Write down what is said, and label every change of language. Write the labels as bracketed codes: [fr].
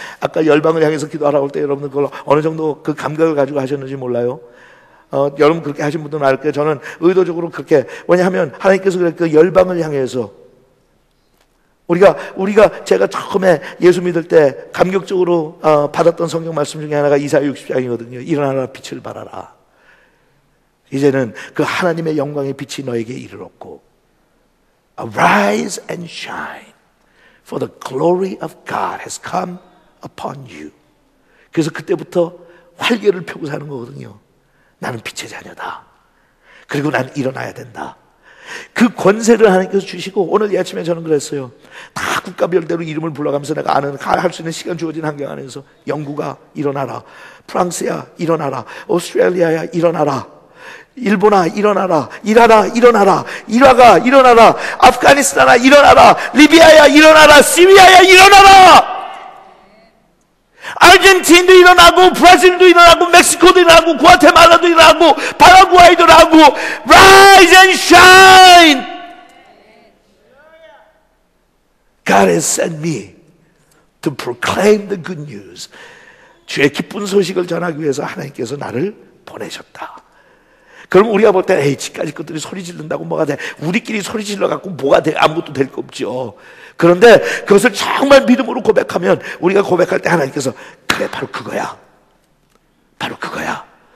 [ko] 아까 열방을 향해서 기도하라고 할 때 여러분들 그걸 어느 정도 그 감각을 가지고 하셨는지 몰라요. 여러분 그렇게 하신 분들은 알 거예요. 저는 의도적으로 그렇게, 왜냐하면 하나님께서 그 열방을 향해서 우리가 제가 처음에 예수 믿을 때 감격적으로 받았던 성경 말씀 중에 하나가 이사야 60장이거든요. 일어나라 빛을 발하라. 이제는 그 하나님의 영광의 빛이 너에게 이르렀고 [en] Arise and shine for the glory of God has come upon you. [ko] 그래서 그때부터 활개를 펴고 사는 거거든요. 나는 빛의 자녀다. 그리고 난 일어나야 된다. 그 권세를 하나님께서 주시고, 오늘 이 아침에 저는 그랬어요. 다 국가별대로 이름을 불러가면서 내가 아는, 할 수 있는 시간 주어진 환경 안에서 영국아 일어나라, 프랑스야 일어나라, 오스트레일리아야 일어나라, 일본아 일어나라, 이라나 일어나라, 이라가 일어나라, 아프가니스탄아 일어나라, 리비아야 일어나라, 시리아야 일어나라. 아르헨티나도 일어나고, 브라질도 일어나고, 멕시코도 일어나고, 구아테말라도 일어나고, 파라과이도 일어나고. [en] Rise and shine. God has sent me to proclaim the good news. [ko] 주의 기쁜 소식을 전하기 위해서 하나님께서 나를 보내셨다. 그럼 우리가 볼 때 에이 집까지 것들이 소리 지른다고 뭐가 돼? 우리끼리 소리 질러갖고 뭐가 돼? 아무것도 될 거 없죠. 그런데 그것을 정말 믿음으로 고백하면, 우리가 고백할 때 하나님께서 그래 바로 그거야, 바로 그거야.